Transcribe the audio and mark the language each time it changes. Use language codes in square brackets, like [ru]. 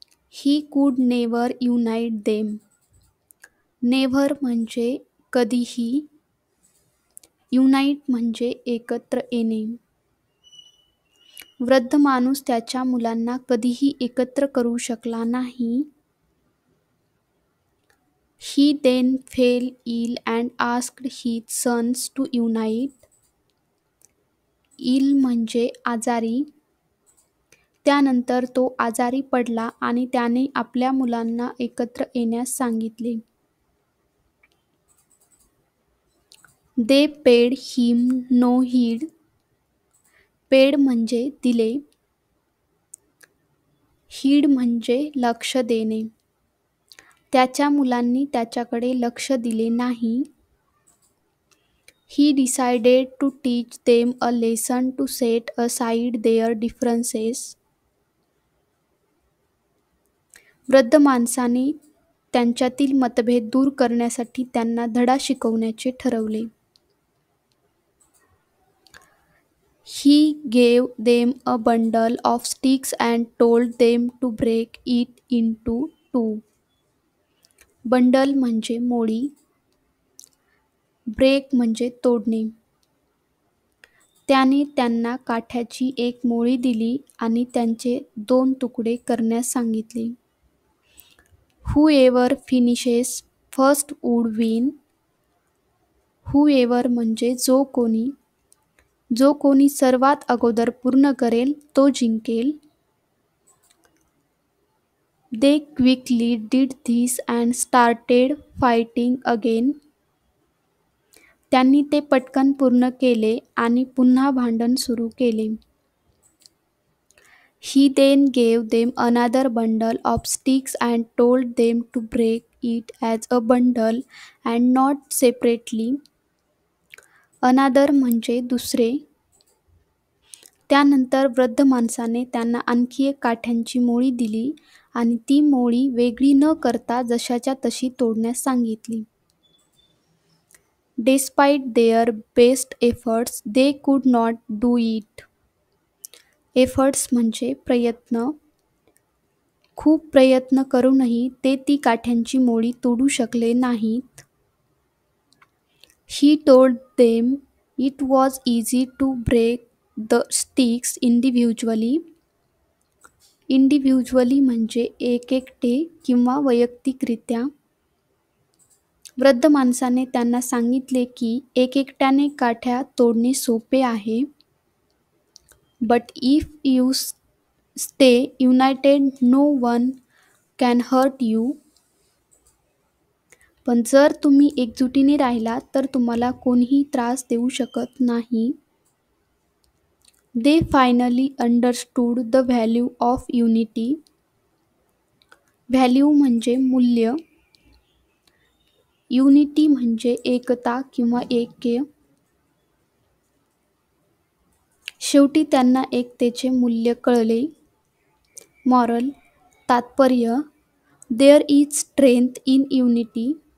[en] He could never unite them. [mr] Never म्हणजे कधीही, unite म्हणजे एकत्र येणे. वृद्ध माणूस त्याच्या मुलांना कधीही एकत्र करू शकला नाही. [en] He then fell ill and asked his sons to unite. [mr] इल म्हणजे आजारी. त्यानंतर तो आजारी पडला आणि त्याने आपल्या मुलांना एकत्र येण्यास सांगितले. [en] They paid him no heed. [mr] Paid म्हणजे दिले. heed म्हणजे लक्ष देणे. त्याच्या मुलांनी त्याच्याकडे लक्ष दिले नाही. [en] He decided to teach them a lesson to set aside their differences. [mr] वृद्ध माणसाने त्यांच्यातील मतभेद दूर करण्यासाठी त्यांना धडा शिकवण्याचे ठरवले. [en] He gave them a bundle of sticks and told them to break it into 2. [mr] Bundle म्हणजे मोळी, ब्रेक म्हणजे तोडणे. त्याने त्यांना काठ्याची एक मोळी दिली आणि त्यांचे 2 तुकडे करण्यास सांगितले. [en] Whoever finishes first would win. [mr] Whoever म्हणजे जो कोणी. जो कोणी सर्वात अगोदर पूर्ण करेल तो जिंकेल. [en] They quickly did this and started fighting again. [mr] त्यांनी ते पटकन पूर्ण केले आणि पुन्हा भांडण सुरू केले. [en] He then gave them another bundle of sticks and told them to break it as a bundle and not separately. [mr] Another म्हणजे दुसरे. त्यानंतर वृद्ध माणसाने त्यांना आणखी एक काठ्यांची मोळी दिली आणि ती मोळी वेगळी न करता जशाच्या तशी तोडण्यास सांगितली. [en] Despite their best efforts, they could not do it. [mr] Efforts म्हणजे प्रयत्न. खूप प्रयत्न करूनही ते ती काठ्यांची मोळी तोडू शकले नाहीत. [en] He told them it was easy to break the sticks individually. [mr] Individually म्हणजे एकटे किंवा वैयक्तिकरित्या. वृद्ध माणसाने त्यांना सांगितले की एकट्याने काठ्या तोडणे सोपे आहे. [en] But if you stay united, no one can hurt you. [mr] पण जर तुम्ही एकजुटीने राहिला तर तुम्हाला कोणीही त्रास देऊ शकत नाही. [en] They finally understood the value of unity. [mr] Value म्हणजे मूल्य. युनिटी म्हणजे एकता किंवा ऐक्य. शेवटी त्यांना एकतेचे मूल्य कळले. मॉरल, तात्पर्य, [en] There is strength in unity.